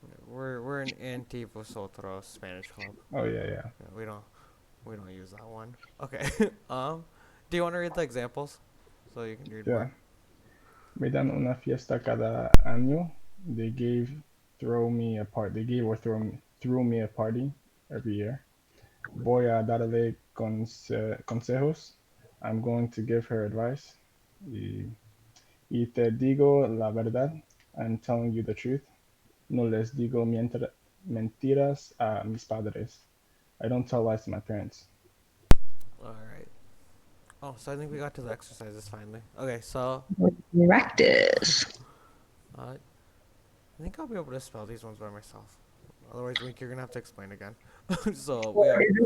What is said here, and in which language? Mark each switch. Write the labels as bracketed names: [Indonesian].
[English] We're an anti vosotros Spanish club. Oh yeah, yeah. Yeah, we don't use that one. Okay. Do you want to read the examples so you can read Yeah. more? [Spanish] Me dan una fiesta cada año. [English] They gave throw me a part. They gave or threw me a party every year. [Spanish] Voy a darle consejos. [English] I'm going to give her advice. [Spanish] Y te digo la verdad. [English] I'm telling you the truth. [Spanish] No les digo mentiras a mis padres. [English] I don't tell lies to my parents. All right. Oh, so I think we got to the exercises finally. Okay, so Practice. I think I'll be able to spell these ones by myself. Otherwise, Wink, you're gonna have to explain again. So we have.